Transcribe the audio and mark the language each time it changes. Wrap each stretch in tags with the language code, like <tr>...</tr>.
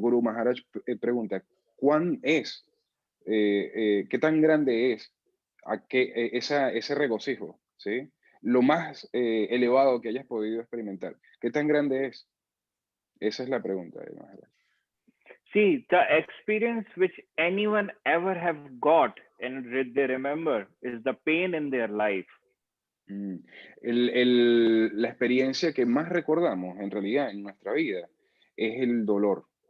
<es>Guru Maharaj pregunta, ¿cuán es? ¿Qué tan grande es ese regocijo? ¿Sí? Lo más elevado que hayas podido experimentar. ¿Qué tan grande es? Esa es la pregunta de Maharaj.</es> <en>See, the experience which anyone ever have got and they remember is the pain in their life.</en> <es>La experiencia que más recordamos en realidad en nuestra vida es el dolor.</es>